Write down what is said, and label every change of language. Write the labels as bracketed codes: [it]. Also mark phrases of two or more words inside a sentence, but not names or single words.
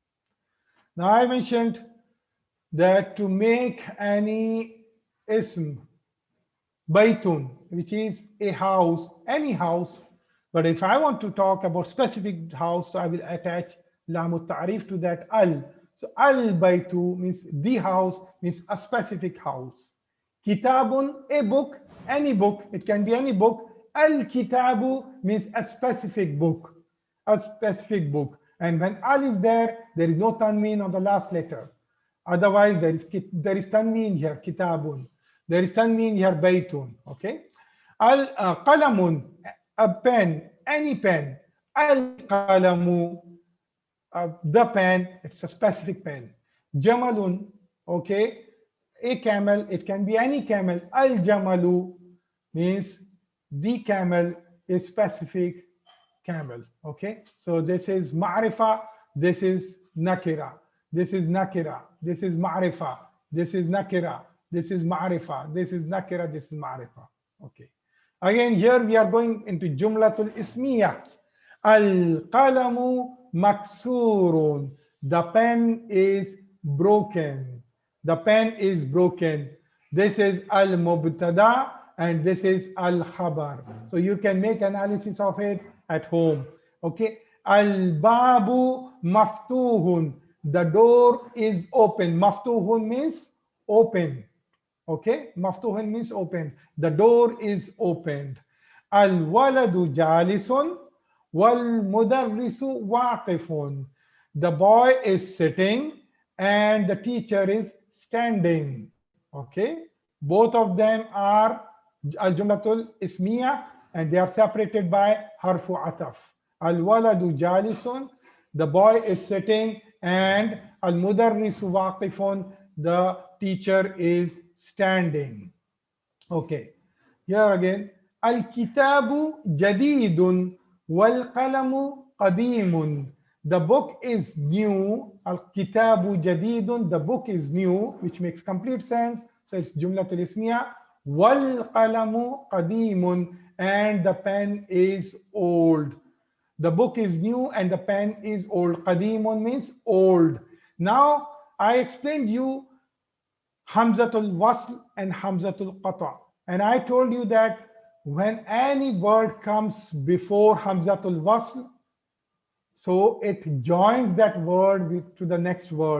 [en] Now I mentioned that to make any ism, baytun, which is a house, any house, but if I want to talk about specific house, so I will attach [ar] لام تعريف [en] to that al. So al baytu means the house, means a specific house. Kitabun, a book, any book, it can be any book. Al kitabu means a specific book, a specific book. And when al is there is no tanween on the last letter. Otherwise, there is tanween here, kitabun. There is tanween here, baytun. Okay. Al qalamun, a pen, any pen. Al qalamu, the pen, it's a specific pen. Jamalun, okay, a camel, it can be any camel. Al jamalu means the camel is specific camel. Okay, so this is ma'rifa, this is nakira, this is nakira, this is ma'rifa, this is nakira, this is ma'rifa, this is nakira, this is ma'rifa. Okay, again here we are going into [ar] جملة اسمية. القلم مكسور, [en] the pen is broken. The pen is broken. This is al-mubtada and this is al-khabar. So you can make analysis of it at home. [ar] Okay. الباب مفتوح, [en] the door is open. Maftuhun means open. Okay. Maftuhun means open. The door is opened. [ar] الولد جالس والمدرس واقف, [en] the boy is sitting and the teacher is standing. Okay, both of them are [ar] الجملة الاسمية [en] and they are separated by [ar] حرف عطف. الولد جالس, [en] the boy is sitting, and [ar] المدرس واقف, [en] the teacher is standing. Okay, here again, [ar] الكتاب جديد والقلم قديم, [en] the book is new. [ar] الكتاب جديد, [en] the book is new, which makes complete sense. So it's [ar] جملة اسمية. والقلم قديم, [en] and the pen is old. The book is new and the pen is old. Qadimun means old. Now I explained you [ar] همزة الوصل [en] and [ar] همزة القطع. [en] And I told you that when any word comes before [ar] همزة الوصل, [en] So it joins that word to the next word.